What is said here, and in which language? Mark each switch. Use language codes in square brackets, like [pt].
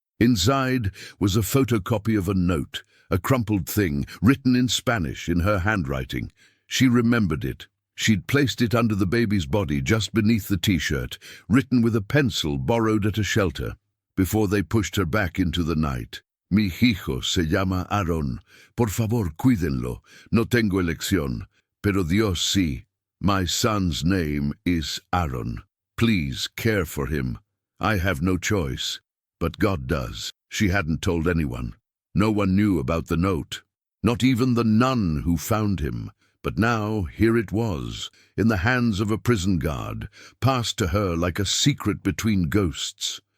[en] Inside was a photocopy of a note, a crumpled thing, written in Spanish in her handwriting. She remembered it. She'd placed it under the baby's body just beneath the t-shirt, written with a pencil borrowed at a shelter, before they pushed her back into the night. [es] Mi hijo se llama Aaron. Por favor, cuídenlo. No tengo elección, pero Dios sí. [en] My son's name is Aaron. Please care for him. I have no choice, but God does. She hadn't told anyone. No one knew about the note, not even the nun who found him. But now, here it was, in the hands of a prison guard, passed to her like a secret between ghosts.